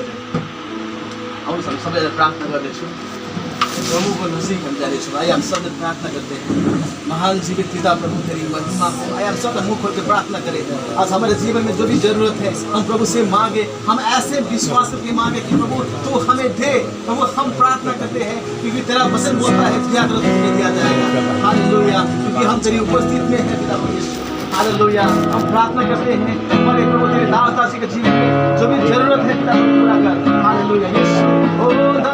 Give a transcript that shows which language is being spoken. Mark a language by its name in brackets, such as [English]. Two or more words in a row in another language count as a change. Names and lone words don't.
[Nepali] देर आउनुहोस् हामी सबैले प्रार्थना गर्दैछौँ प्रभुको नजिक हामी जाँदैछौँ [Hindi] आइए हम सबले प्रार्थना करते हैं महान जीवित पिता प्रभु तेरी महिमा हो आइए हम सब मुंह खोल के प्रार्थना करें आज हमारे जीवन में जो भी जरूरत है हम प्रभु से मांगे हम ऐसे विश्वास करके मांगे कि प्रभु तू हमें दे प्रभु हम प्रार्थना करते हैं क्योंकि तेरा वचन बोलता है दिया करो तो तुम्हें दिया जाएगा हालेलुया क्योंकि हम तेरी उपस्थित में है पिता परमेश्वर हालेलुया हम प्रार्थना करते हैं हमारे प्रभु तेरे दास दासी के जीवन में जो भी जरूरत है पिता पूरा कर हालेलुया यीशु ओ